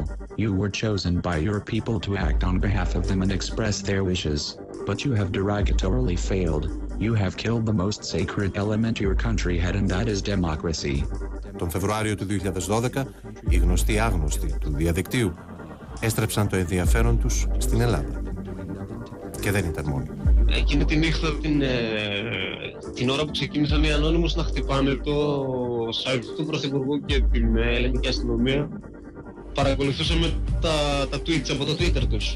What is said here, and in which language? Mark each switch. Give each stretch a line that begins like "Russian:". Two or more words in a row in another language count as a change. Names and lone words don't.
English: You were chosen by your people to act on behalf of them and express their wishes, but you have derogatorily failed. You have killed the most sacred element your country had, and that is democracy.
Greek: Τον Φεβρουάριο του 2012, οι γνωστοί άγνωστοι του διαδικτύου έστρεψαν το ενδιαφέρον τους στην Ελλάδα. Και δεν ήταν μόνοι. Εκείνη τη νύχτα, την ώρα που ξεκίνησαν οι Anonymous να χτυπάνε το site του Πρωθυπουργού και την ελληνική αστυνομία, παρακολουθούσαμε τα tweets από το Twitter τους.